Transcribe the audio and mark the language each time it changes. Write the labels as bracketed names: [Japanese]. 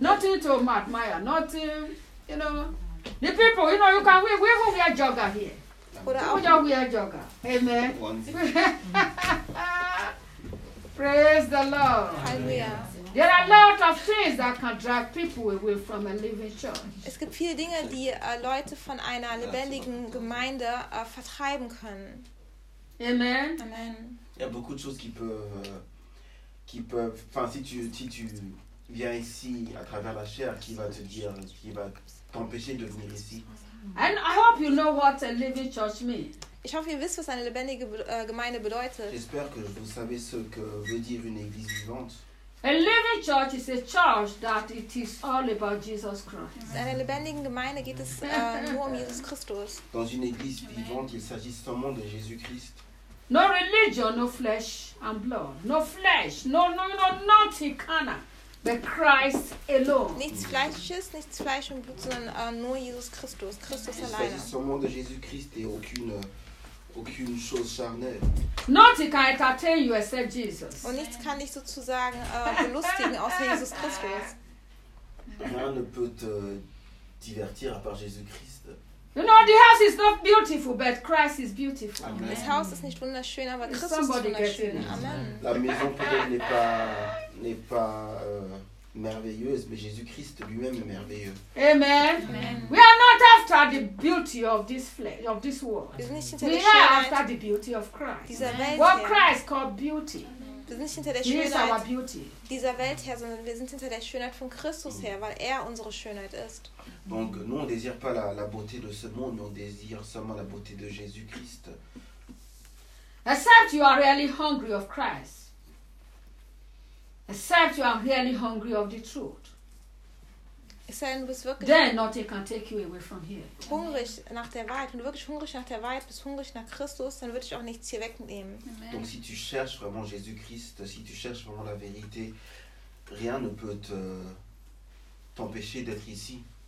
[English] Nothing to admire, nothing, the people, you can wear, we will wear jogger here. Put on wear jogger. Amen. Praise the Lord. Hallelujah. There are a lot of things that can drag people away from a living church. [German] Es gibt viele Dinge, die Leute von einer lebendigen Gemeinde vertreiben können. [English] Amen. Amen. [French] Il y a beaucoup de choses qui peuvent. Enfin, si tu viens ici à travers la chair, qui va te dire, qui va t'empêcher de venir ici. [English] And I hope you know what a living church means. [German] Ich hoffe, ihr wisst, was eine lebendige Gemeinde bedeutet. [French] J'espère que vous savez ce que veut dire une église vivante. [English] A living church is a church that it is all about Jesus Christ. [German] In einer lebendigen Gemeinde geht es nur Jesus Christus. [French] Dans une église vivante, il s'agit seulement de Jésus Christ. [English] No religion, no flesh and blood. No flesh, no, nothing carnal, but Christ alone. [German] Nichts Fleisches, nichts Fleisch und Blut, sondern nur Jesus Christus, Christus alleine. [French] Il s'agit seulement de Jésus Christ et aucune chose charnelle. [English] Nothing can entertain you except Jesus. [German] Und nichts kann dich sozusagen belustigen außer Jesus Christus. [French] Rien ne peut te divertir à part Jésus Christ. [English] The house is not beautiful, but Christ is beautiful. Amen. [German] Das Haus ist nicht wunderschön, aber Christus ist wunderschön. [English] Amen. [French] La maison peut-être n'est pas merveilleuse, mais Jésus Christ lui-même est merveilleux. [English] Amen. We are not after the beauty of this flesh, of this world. We are after the beauty of Christ. What Christ called beauty. [German] Wir sind nicht hinter der Schönheit dieser Welt her, sondern wir sind hinter der Schönheit von Christus her, weil unsere Schönheit ist. [French] Donc, nous on désire pas la beauté de ce monde, mais on désire seulement la beauté de Jésus-Christ. [English] Except you are really hungry of Christ. Except you are really hungry of the truth. Then nothing can take you away from here. [German] Hungrig nach der Wahrheit, wenn du wirklich hungrig nach der Wahrheit bist, hungrig nach Christus, dann würde ich auch nichts hier wegnehmen. [French] Donc si tu cherches vraiment Jésus-Christ, si tu cherches vraiment la vérité, rien ne peut t'empêcher d'être ici.